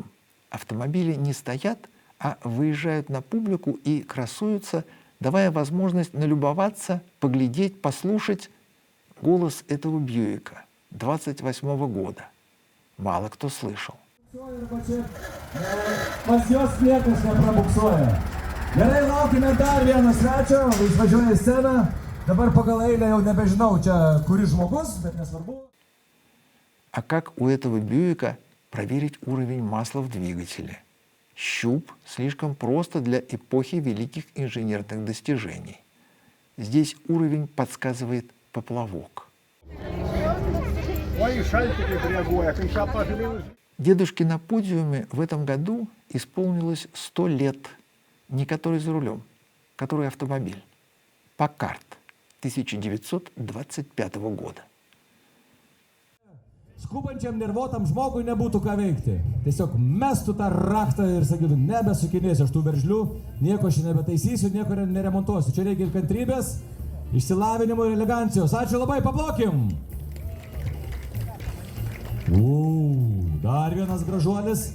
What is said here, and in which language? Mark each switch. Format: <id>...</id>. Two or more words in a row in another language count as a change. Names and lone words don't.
<ru>Автомобили не стоят, а выезжают на публику и красуются, давая возможность налюбоваться, поглядеть, послушать голос этого Бьюика 28-го года. Мало кто слышал.</ru> <lt>Gerai, laukime dar vieno svečio, jis važiuoja į sceną. Dabar pagal eilę jau nebežinau, čia kuris žmogus, bet nesvarbu.</lt> <ru>А как у этого Бьюика проверить уровень масла в двигателе? Щуп слишком просто для эпохи великих инженерных достижений. Здесь уровень подсказывает поплавок. Дедушке на подиуме в этом году исполнилось 100 лет. Не который за рулем, который автомобиль. Паккарт 1925 года.</ru> <lt>Skubančiam nervuotam žmogui nebūtų ką veikti. Tiesiog mestų tą raktą ir sakytų, nebesukinėsiu aš tų veržlių, nieko aš nebetaisysiu, nieko neremontuosiu. Čia reikia ir kantrybės, išsilavinimo ir elegancijos. Ačiū labai, paplokim! Dar vienas gražuolis.</lt>